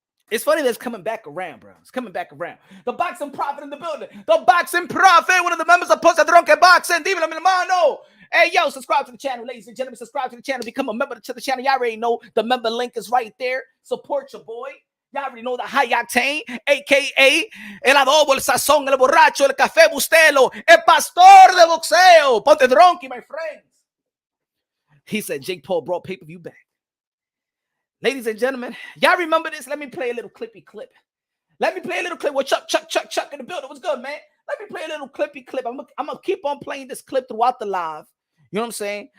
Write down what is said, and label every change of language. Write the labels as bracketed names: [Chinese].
[English] It's funny that it's coming back around, bro. It's coming back around. The Boxing Prophet in the building. The Boxing Prophet, one of the members of Posta Drunken Boxing. [Spanish] Dímelo, mi hermano. [English] Hey, yo, subscribe to the channel, ladies and gentlemen. Subscribe to the channel. Become a member to the channel. Y'all already know the member link is right there. Support your boy. Y'all already know the high octane, a.k.a. [Spanish] el adobo, el sazón, el borracho, el café bustelo, el pastor de boxeo. Ponte [English] drunky, my friends. He said Jake Paul brought pay-per-view back. Ladies and gentlemen, y'all remember this? Let me play a little clippy clip. Let me play a little clip with Chuck in the building. What's good, man? Let me play a little clippy clip. I'm going to keep on playing this clip throughout the live. You know what I'm saying?